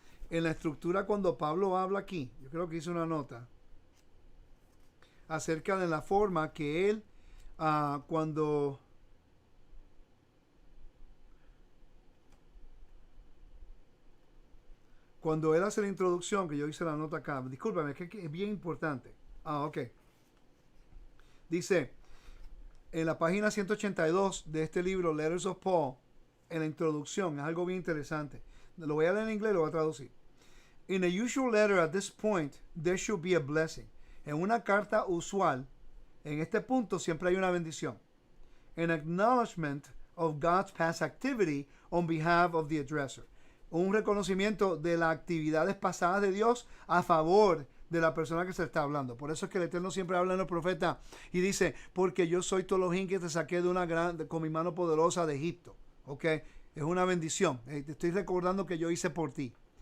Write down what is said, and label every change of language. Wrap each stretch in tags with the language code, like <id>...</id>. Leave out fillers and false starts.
<es>En la estructura, cuando Pablo habla aquí, yo creo que hice una nota acerca de la forma que él, cuando él hace la introducción, que yo hice la nota acá, discúlpame, es que es bien importante. Ok. Dice, en la página 182 de este libro, Letters of Paul, en la introducción, es algo bien interesante. Lo voy a leer en inglés y lo voy a traducir.</es> <en>In a usual letter at this point, there should be a blessing.</en> <es>En una carta usual, en este punto siempre hay una bendición.</es> <en>An acknowledgement of God's past activity on behalf of the addresser.</en> <es>Un reconocimiento de las actividades pasadas de Dios a favor de la persona que se está hablando. Por eso es que el Eterno siempre habla en los profetas y dice, porque yo soy tu Elohim que te saqué con mi mano poderosa de Egipto. Ok, es una bendición. Te estoy recordando que yo hice por ti.</es>